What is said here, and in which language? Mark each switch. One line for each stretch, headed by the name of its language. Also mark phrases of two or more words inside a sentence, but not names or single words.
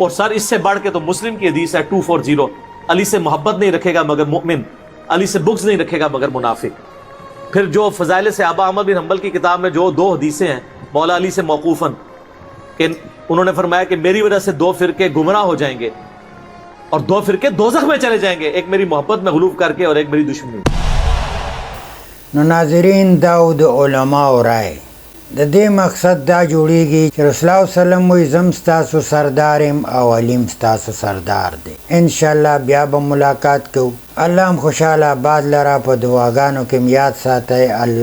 Urdu: اور سر اس سے بڑھ کے تو مسلم کی حدیث ہے 240، علی سے محبت نہیں رکھے گا مگر مؤمن، علی سے بغض نہیں رکھے گا مگر منافق۔ پھر جو فضائل صحابہ احمد بن حنبل کی کتاب میں جو 2 حدیثیں ہیں مولا علی سے موقوفاً، کہ انہوں نے فرمایا کہ میری وجہ سے 2 فرقے گمراہ ہو جائیں گے اور 2 فرقے دوزخ میں چلے جائیں گے، ایک میری محبت میں غلوف کر کے اور ایک میری دشمنی۔
Pashto: نو ناظرین دا و د علماء رائے د دې مقصد دا جوړیږي چې رسول الله
Arabic: صلی الله علیه وسلم
Pashto: وایي زم ستاسو سردار یم او علیم ستاسو سردار دی۔ انشاءالله بیا به ملاقات کوو۔ الله هم خوشحاله آباد لره، په دعاګانو کې م یاد ساتئ۔